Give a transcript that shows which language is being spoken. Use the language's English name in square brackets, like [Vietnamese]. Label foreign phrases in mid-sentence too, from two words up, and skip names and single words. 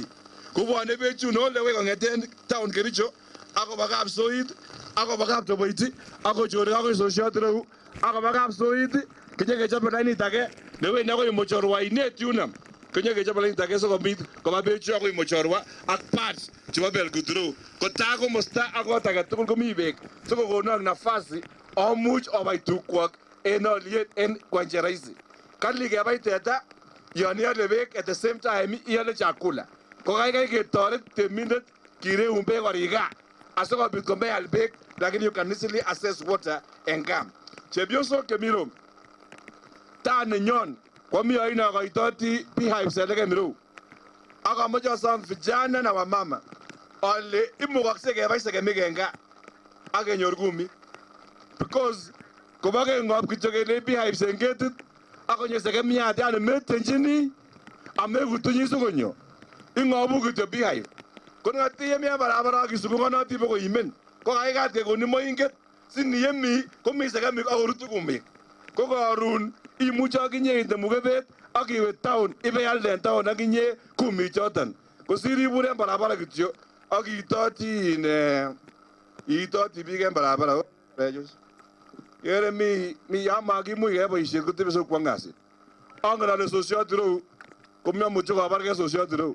[Kalenjin] Kubwane bechu nolewe kongeten town Kericho akoba kapsoit akoba kaptoboiti akochore akoi sosiot ireu akoba kapsoit kinyekechobe lainit age newendi akoi mochorwa ainet yuno. Kinyekechobe lainit age sikobit koba bechu akoi mochorwa ak parts chebo Belgut ireu. Kotaa komosta akot age tugul komi beek sikokonon nafasi amuch obai tukwok en oliet en [Swahili] kwa njia rahisi. [Kalenjin] Kali kebai teta yon iole beek [English] at the same time [Kalenjin] iole chakula. Ko kaikai ketoret temindet kireun beek koriga asikobit komeal beek lakini [English] you can easily access water [Kalenjin] en kam. Chepyosok chemiro taa nenyon komi aina koitoti beehives eleken ireu. Akamoche asom [Swahili] vijana na wamama [Kalenjin] ale imukokse kebai sekemik en gaa ak kenyor kumik. Because kobo keng'ob kityo kele beehives en ketit akonyo sekemiat yani metenjini amekutunyi sikonyo. Ing'obu kityo beehive. Ko ngatiye mi barabara kisukungonoti boko imen. Ko kaikat kekoni moinget siniyemi komi sekemik akorutu kumik. Ko karon imuche akinye inde mukebet ak iwe town ibealde en town akinye kumi choton kosir ibur en barabara kityo ak iitoti biik en barabara. Kere mi yamakimuch keyai boisiet kotebe sokwong kasit. Angen ale sosiot ireu komemuche kobargei sosiot ireu.